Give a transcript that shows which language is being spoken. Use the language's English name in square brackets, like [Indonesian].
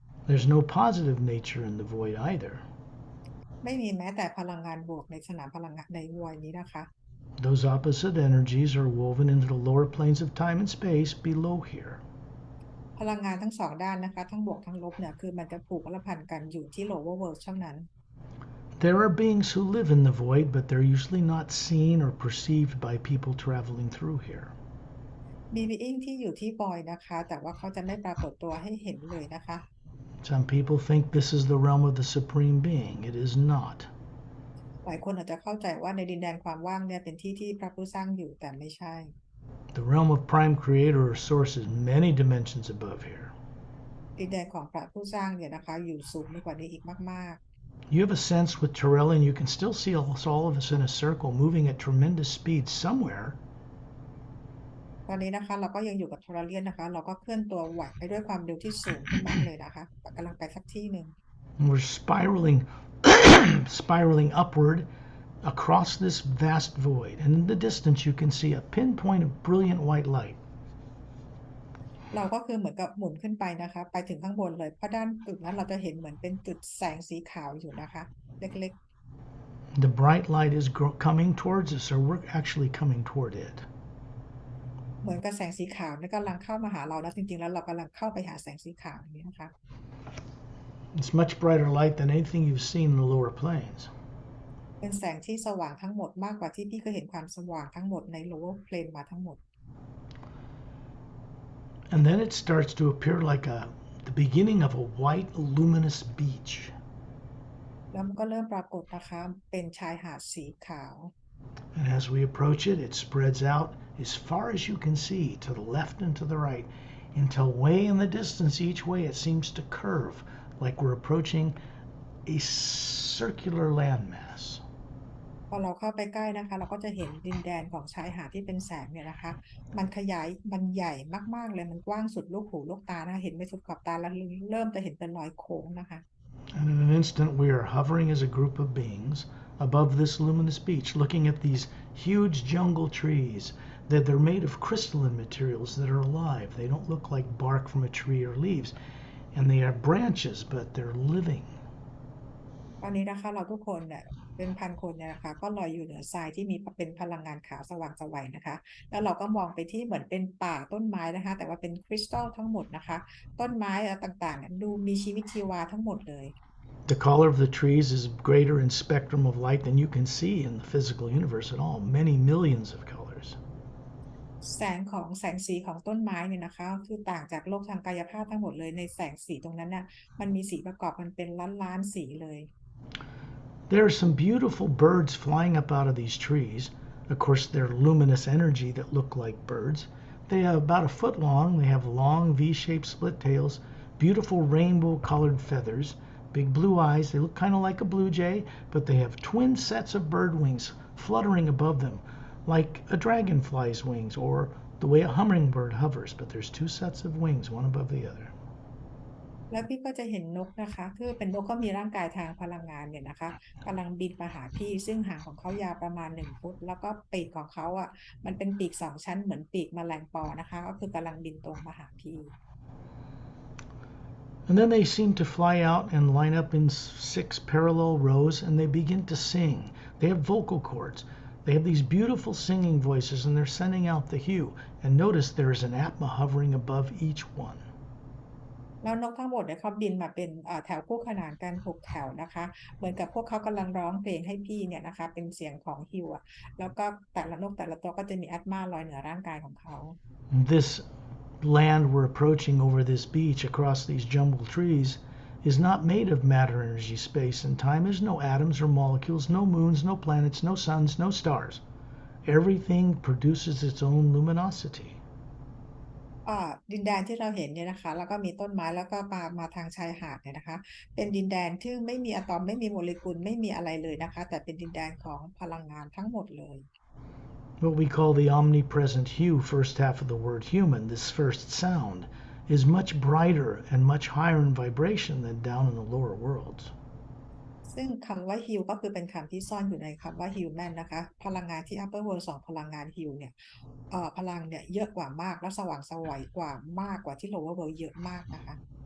[English] There's no positive nature in the void either. [Thai] ไม่มีแม้แต่พลังงานบวกในสนามพลังงานในวอยนี้นะคะ [English] Those opposite energies are woven into the lower planes of time and space below here. [Thai] พลังงานทั้งสองด้านนะคะทั้งบวกทั้งลบเนี่ยคือมันจะผูกและพันกันอยู่ที่ lower world เท่านั้น [English] There are beings who live in the void, but they're usually not seen or perceived by people traveling through here. [Thai] มี being ที่อยู่ที่ void นะคะแต่ว่าเขาจะไม่ปรากฏตัวให้เห็นเลยนะคะ [English] Some people think this is the realm of the Supreme Being. It is not. [Thai] หลายคนอาจจะเข้าใจว่าในดินแดนความว่างเนี่ยเป็นที่ที่พระผู้สร้างอยู่แต่ไม่ใช่ [English] The realm of Prime Creator or Source is many dimensions above here. [Thai] ดินแดนของพระผู้สร้างเนี่ยนะคะอยู่สูงกว่านี้อีกมาก [English] You have a sense with Torelli, and you can still see all of us in a circle moving at tremendous speed somewhere. [Thai] ๆตอนนี้นะคะเราก็ยังอยู่กับโทราเลียนนะคะเราก็เคลื่อนตัวไหวไปด้วยความเร็วที่สูงขึ้นมากเลยนะคะกำลังไปสักที่หนึ่ง [English] And we're spiraling, spiraling upward across this vast void. And in the distance, you can see a pinpoint of brilliant white light. [Thai] เราก็คือเหมือนกับหมุนขึ้นไปนะคะไปถึงข้างบนเลยเพราะด้านจุดนั้นเราจะเห็นเหมือนเป็นจุดแสงสีขาวอยู่นะคะเล็ก [English] The bright light is coming towards us, or we're actually coming toward it. [Thai] ๆเหมือนกับแสงสีขาวนี่กำลังเข้ามาหาเราแล้วจริงๆแล้วเรากำลังเข้าไปหาแสงสีขาวนี้นะคะ [English] It's much brighter light than anything you've seen in the lower planes. [Thai] เป็นแสงที่สว่างทั้งหมดมากกว่าที่พี่เคยเห็นความสว่างทั้งหมดใน lower plane มาทั้งหมด [English] And then it starts to appear like the beginning of a white, luminous beach. [Thai] แล้วมันก็เริ่มปรากฏนะคะเป็นชายหาดสีขาว [English] And as we approach it, it spreads out as far as you can see, to the left and to the right, until way in the distance each way it seems to curve, like we're approaching a circular landmass. [Thai] พอเราเข้าไปใกล้นะคะเราก็จะเห็นดินแดนของชายหาดที่เป็นแสงเนี่ยนะคะมันขยายมันใหญ่มากๆเลยมันกว้างสุดลูกหูลูกตานะคะเห็นไม่สุดขอบตาแล้วเริ่มจะเห็นเป็นรอยโค้งนะคะ [English] And in an instant, we are hovering as a group of beings above this luminous beach, looking at these huge jungle trees. That they're made of crystalline materials that are alive. They don't look like bark from a tree or leaves. And they are branches, but they're living. [Thai] ตอนนี้นะคะเราทุกคนเนี่ยเป็นพันคนเนี่ยนะคะก็ลอยอยู่เหนือทรายที่มีเป็นพลังงานขาวสว่างไสวนะคะแล้วเราก็มองไปที่เหมือนเป็นป่าต้นไม้นะคะแต่ว่าเป็นคริสตัลทั้งหมดนะคะต้นไม้ต่างๆดูมีชีวิตชีวาทั้งหมดเลย [English] The color of the trees is greater in spectrum of light than you can see in the physical universe at all. Many millions of colors. [Thai] แสงสีของต้นไม้เนี่ยนะคะคือต่างจากโลกทางกายภาพทั้งหมดเลยในแสงสีตรงนั้นน่ะมันมีสีประกอบมันเป็นล้านๆสีเลย [English] There are some beautiful birds flying up out of these trees. Of course, they're luminous energy that look like birds. They are about a foot long. They have long V-shaped split tails, beautiful rainbow-colored feathers, big blue eyes. They look kind of like a blue jay, but they have twin sets of bird wings fluttering above them, like a dragonfly's wings or the way a hummingbird hovers. But there's two sets of wings, one above the other. [Thai] แล้วพี่ก็จะเห็นนกนะคะคือเป็นนกก็มีร่างกายทางพลังงานเนี่ยนะคะกำลังบินมาหาพี่ซึ่งหางของเขายาวประมาณ1 ฟุตแล้วก็ปีกของเขาอ่ะมันเป็นปีก2 ชั้นเหมือนปีกแมลงปอนะคะก็คือกำลังบินตรงมาหาพี่ [English] And then they seem to fly out and line up in 6 parallel rows, and they begin to sing. They have vocal cords. They have these beautiful singing voices and they're sending out the hue. And notice there is an Atma hovering above each one. [Thai] แล้วนกทั้งหมดเนี่ยเขาบินมาเป็นแถวคู่ขนานกัน6แถวนะคะเหมือนกับพวกเขากำลังร้องเพลงให้พี่เนี่ยนะคะเป็นเสียงของฮิวแล้วก็แต่ละนกแต่ละตัวก็จะมีแอตมาลอยเหนือร่างกายของเขา [English] This land we're approaching over this beach across these jumbled trees is not made of matter, energy, space, and time. There's no atoms or molecules, no moons, no planets, no suns, no stars. Everything produces its own luminosity. [Thai] ดินแดนที่เราเห็นเนี่ยนะคะแล้วก็มีต้นไม้แล้วก็มาทางชายหาดเนี่ยนะคะเป็นดินแดนที่ไม่มีอะตอมไม่มีโมเลกุลไม่มีอะไรเลยนะคะแต่เป็นดินแดนของพลังงานทั้งหมดเลย [English] What we call the omnipresent hue, first half of the word human, this first sound, is much brighter and much higher in vibration than down in the lower worlds. [Thai] ซึ่งคำว่าฮิวก็คือเป็นคำที่ซ่อนอยู่ในคำว่าฮิวแมนนะคะพลังงานที่ upper world 2พลังงานฮิวเนี่ยพลังเนี่ยเยอะกว่ามากและสว่างไสวกว่ามากกว่าที่ lower world เยอะมากนะคะ